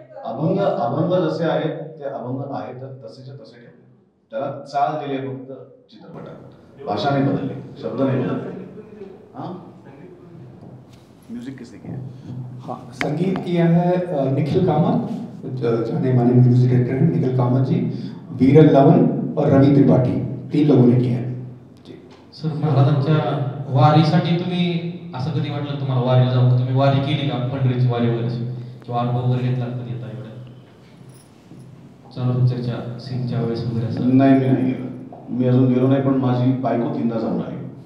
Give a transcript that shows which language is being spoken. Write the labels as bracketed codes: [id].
[mr] अभंग जसे आहेत ते अभंग आहेत तसेच्या तसे ठेवले, त्याला चाल दिली फक्त चित्रपटात, भाषा नहीं बदलली, शब्द नहीं बदलले. [hi] हाँ, म्यूजिक किसने किया? हाँ, संगीत किया है निखिल कामत, जाने माने म्यूजिक डायरेक्टर हैं निखिल कामत जी, वीरल लवन और रवि त्रिपाठी, 3 लोगों ने किया है. [mr] सर महाराजांच्या वारीसाठी तुम्ही असं कधी वाटलं तुम्हाला वारीला जाऊ का? तुम्ही वारी केली का, पंढरीची वारी वगैरे किंवा अनुभव वगैरे घेतला कधी येता एवढ्या चालू पिक्चरच्या सीनच्या वेळेस वगैरे असं? नाही, मी नाही गेलो, मी अजून गेलो नाही, पण माझी बायको 3दा जाऊन आली.